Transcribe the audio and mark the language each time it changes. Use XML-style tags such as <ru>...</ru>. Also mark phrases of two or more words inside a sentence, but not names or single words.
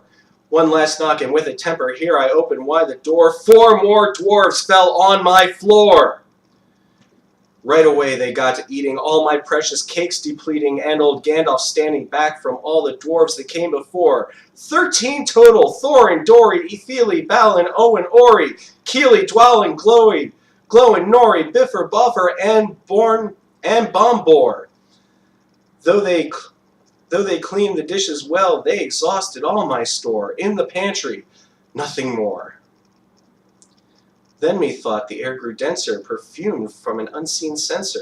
<en>One last knock, and with a temper here I opened wide the door. Four more dwarves fell on my floor. Right away they got to eating all my precious cakes depleting, and old Gandalf standing back from all the dwarves that came before. 13 total, Thorin, Dory, Ithili, Balin, Owen, Ori, Keely, Dwalin, Glowin, Nori, Biffer, Buffer, and Bombor. Though they cleaned the dishes well, they exhausted all my store. In the pantry, nothing more. Then methought the air grew denser, perfumed from an unseen censer.</en>